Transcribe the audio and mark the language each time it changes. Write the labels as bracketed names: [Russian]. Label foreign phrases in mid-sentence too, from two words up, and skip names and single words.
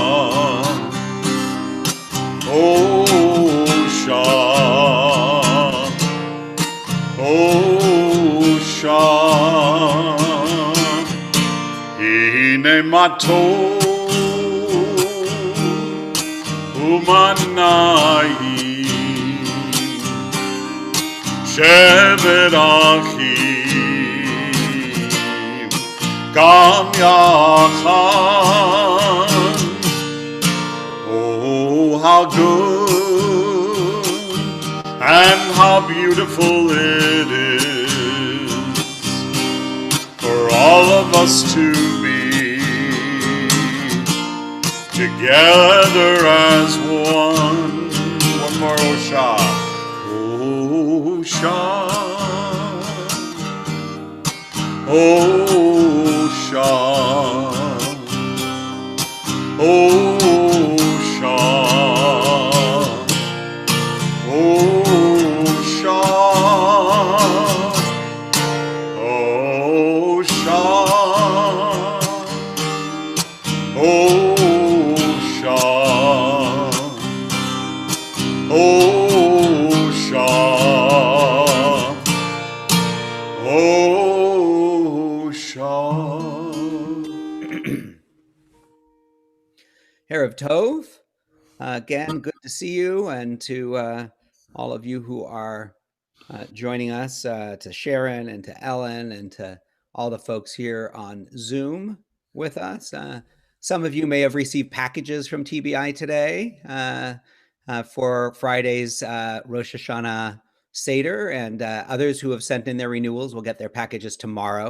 [English] Oh, Shah, oh, Shah, [Hebrew] הנה מה טוב ומה נעים שבת אחים גם יחד. [English] Oh, how good and how beautiful it is for all of us to be together as one. One more, oh Shah. Oh Shah. Oh Shah. Oh Shah. Oh Shah. Oh Shah. Oh Shah. Oh Shah. Oh Shah. [Hebrew] ערב טוב. [English] Again, good to see you, and to all of you who are joining us, to Sharon and to Ellen and to all the folks here on Zoom with us. Some of you may have received packages from TBI today for Friday's Rosh Hashanah Seder, and others who have sent in their renewals will get their packages tomorrow.